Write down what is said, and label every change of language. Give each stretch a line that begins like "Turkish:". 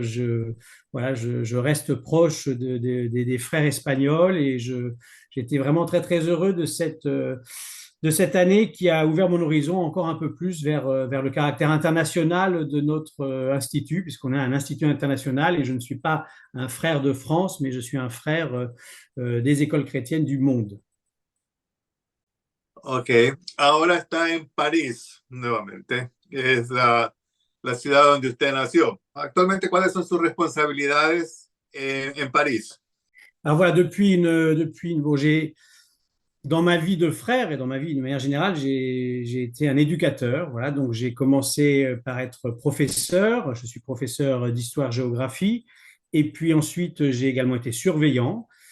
French: Je reste proche des frères espagnols et j'étais vraiment très très heureux de cette année qui a ouvert mon horizon encore un peu plus vers le caractère international de notre institut, puisqu'on est un institut international et je ne suis pas un frère de France, mais je suis un frère des écoles chrétiennes du monde.
Spanish: Ok, ahora está en París nuevamente, que es la ciudad donde usted nació. Actualmente, ¿cuáles son sus responsabilidades en París?
French: Alors voilà, bon, dans ma vie de frère et dans ma vie de manière générale, j'ai été un éducateur. Voilà, donc j'ai commencé par être professeur. Je suis professeur d'histoire-géographie. Et puis ensuite, j'ai également été surveillant.